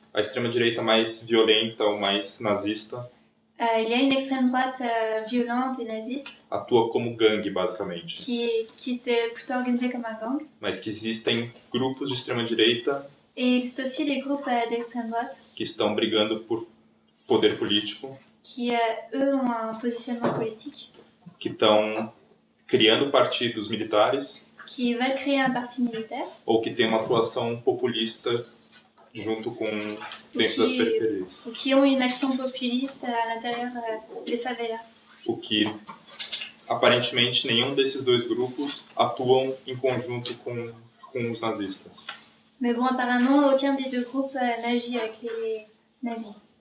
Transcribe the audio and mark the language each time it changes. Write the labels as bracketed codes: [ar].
[pt] A extrema-direita mais violenta ou mais nazista [fr] Il y a une extrême droite violente et naziste [pt] atua como gangue, basicamente. [fr] qui s'est plutôt organisée comme un gang. [pt] Mas que existem grupos de extrema-direita [fr] Et il existe aussi des groupes d'extrême droite [pt] que estão brigando por poder político, [fr] qui, eux, ont un positionnement politique, [pt] que estão criando partidos militares [fr] qui veulent créer un parti militaire [pt] ou que têm uma atuação populista junto com dentro das periferias. [fr] ou qui ont une action populiste à l'intérieur des favelas. [pt] O que aparentemente nenhum desses dois grupos atuam em conjunto com os nazistas. [fr] Mais bon, apparemment, aucun des deux groupes n'agit avec les nazis.